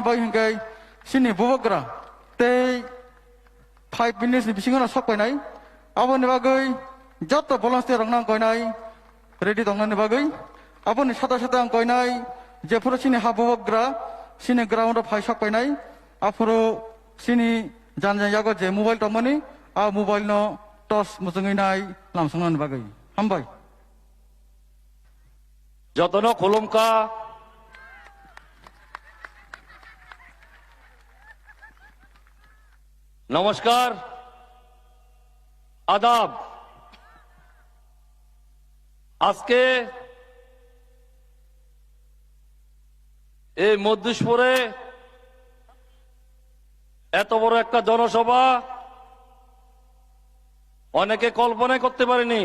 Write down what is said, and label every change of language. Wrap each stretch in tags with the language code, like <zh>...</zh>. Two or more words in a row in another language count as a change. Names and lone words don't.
<trp>bai hingkai sini bobogra tei 5 minutes ni bisingo na sokpainai aboni bagai jotto volunteer rong koinai ready dongani bagai aboni sata ang koinai je puro sini habobogra sini ground phai sokpainai afuro sini jan yago je mobile tomani a mobile no tos musungai nai lamsangnan bagai hambai jotono kolomka</trp> <bn>নমস্কার আদাব। আজকে এই মধ্যপুরে এত বড় একটা জনসভা অনেকে কল্পনা করতে পারেনি।</bn>